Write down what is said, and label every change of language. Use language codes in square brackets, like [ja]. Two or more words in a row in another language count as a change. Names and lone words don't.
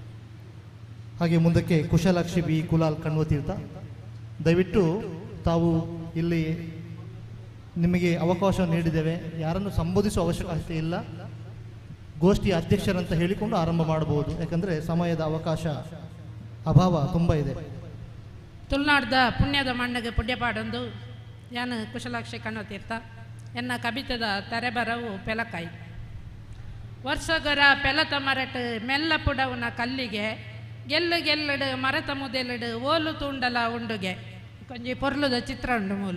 [kn] ಹಾಗೆ ಮುಂದಕ್ಕೆ ಕುಶಲಾಕ್ಷಿ ಬಿ ಕುಲಾಲ್ ಕಣ್ವತೀರ್ಥ, ದಯವಿಟ್ಟು ತಾವು ಇಲ್ಲಿ ನಿಮಗೆ ಅವಕಾಶ ನೀಡಿದ್ದೇವೆ, ಯಾರನ್ನು ಸಂಬೋಧಿಸುವ ಅವಶ್ಯಕತೆ ಇಲ್ಲ, ಗೋಷ್ಠಿಯ ಅಧ್ಯಕ್ಷರಂತ ಹೇಳಿಕೊಂಡು ಆರಂಭ ಮಾಡಬಹುದು. ಯಾಕಂದರೆ ಸಮಯದ ಅವಕಾಶ ಅಭಾವ ತುಂಬ ಇದೆ. [tcy] ತುಳುನಾಡ್ದ ಪುಣ್ಯದ ಮಣ್ಣಿಗೆ ಪುಣ್ಯಪಾಡೊಂದು ಯಾನು ಕುಶಲಾಕ್ಷಿ ಕಣ್ವತೀರ್ಥ. ಎನ್ನ ಕವಿತದ ತೆರೆಬರವು ಪೆಲಕಾಯಿ. ವರ್ಷಗರ ಪೆಲತ ಮರಟ್ ಮೆಲ್ಲ ಪುಡವನ ಕಲ್ಲಿಗೆ ಗೆಲ್ಲು ಗೆಲ್ಲಡು ಮರತ ಮುದೆಲಡು ಓಲು ತೂಂಡಲ ಉಂಡುಗೆ ಕೊಂಚಿ ಪೊರ್ಲುದ ಚಿತ್ರ ಉಂಡು ಮೂಲು.